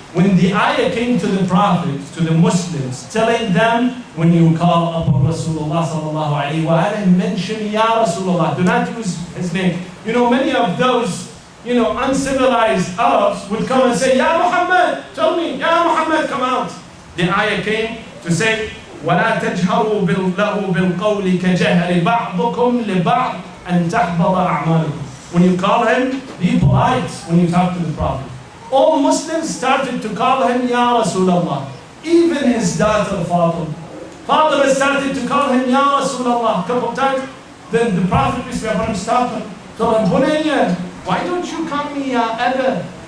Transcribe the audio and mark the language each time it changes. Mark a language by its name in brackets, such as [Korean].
[English] When the ayah came to the Prophet, to the Muslims, telling them, when you call upon Rasulullah sallallahu alayhi wa sallam, mention Ya Rasulullah, do not use his name. You know, many of those, uncivilized Arabs would come and say, Ya Muhammad, tell me, Ya Muhammad, come out. The ayah came to say, [Arabic] وَلَا تَجْهَرُوا لَهُ بِالْقَوْلِ كَجَهْرِ بَعْضُكُمْ لِبَعْضٍ أَنْ تَحْبَطَ أَعْمَالُكُم. [English] When you call him, be polite when you talk to the Prophet. All Muslims started to call him Ya Rasulullah. Even his daughter Fatima started to call him Ya Rasulullah a couple of times. Then the Prophet, peace be upon him, stopped him. Told him, Bunayya, why don't you call me Ya Abba?